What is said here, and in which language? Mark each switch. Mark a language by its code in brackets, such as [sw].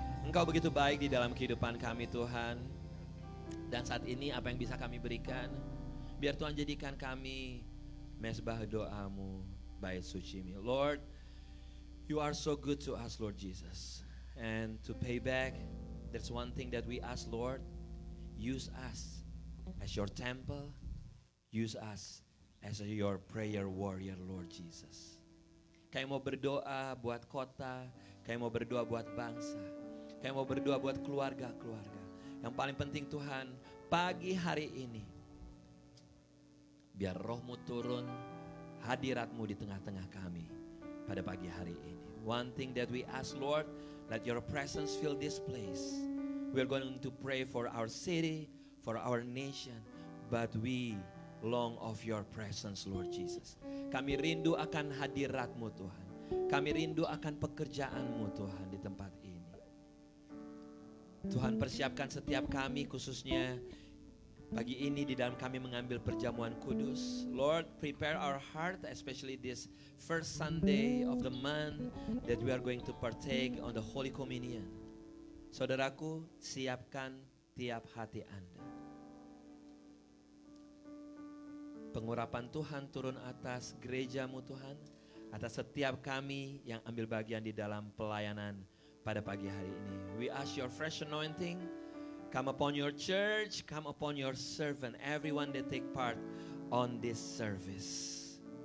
[id] Engkau begitu baik di dalam kehidupan kami Tuhan. Dan saat ini apa yang bisa kami berikan, biar Tuhan jadikan kami mezbah doamu, bait suci-Mu. [en] Lord, you are so good to us, Lord Jesus. And to pay back, there's one thing that we ask, Lord, use us as your temple, use us as your prayer warrior, Lord Jesus. [id] Kami mau berdoa buat kota, kami mau berdoa buat bangsa, kami mau berdoa buat keluarga-keluarga. Yang paling penting Tuhan, pagi hari ini, biar roh-Mu turun, hadirat-Mu di tengah-tengah kami pada pagi hari ini. [en] One thing that we ask, Lord, let your presence fill this place. We are going to pray for our city, for our nation, but we long of your presence, Lord Jesus. [id] Kami rindu akan hadirat-Mu Tuhan. Kami rindu akan pekerjaan-Mu Tuhan di tempat ini. Tuhan, persiapkan setiap kami, khususnya pagi ini di dalam kami mengambil perjamuan kudus. [en] Lord, prepare our heart, especially this first Sunday of the month that we are going to partake on the Holy Communion. [id] Saudaraku, siapkan tiap hati Anda. Pengurapan Tuhan turun atas gereja-Mu Tuhan, atas setiap kami yang ambil bagian di dalam pelayanan pada pagi hari ini. [en] We ask your fresh anointing come upon your church, come upon your servant, everyone that take part on this service.